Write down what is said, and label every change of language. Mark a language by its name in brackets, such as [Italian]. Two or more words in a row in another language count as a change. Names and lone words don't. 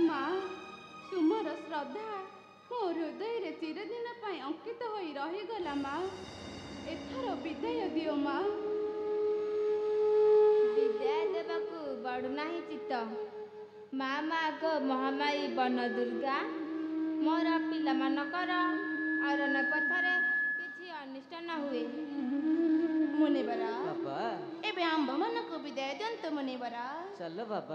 [Odia] ମା ତୁମର ଶ୍ରଦ୍ଧା ମୋ ହୃଦୟ ରେ ଚିରଦିନ ପାଇଁ ଅଙ୍କିତ ହୋଇ ରହି ଗଲା ମା। ଏଥର ବିଦାୟ ଦିଅ ମା। ବିଦାୟ ଦେବାକୁ ବଡ଼ ନାହିଁ ଚିତ୍ତ। ମା ମା ଗୋ ମହାମାଈ ବନ ଦୁର୍ଗା ମୋର ପିଲା ମାନଙ୍କର ଅରଣ୍ୟ ପଥରେ କିଛି ଅନିଷ୍ଟ ନ ହେଉ। मुनिवरा बाबा ଏବେ ଆମ୍ଭ ମାନଙ୍କୁ ବିଦାୟ ଦିଅନ୍ତୁ ମୁନିବର। ଚାଲ ବାବା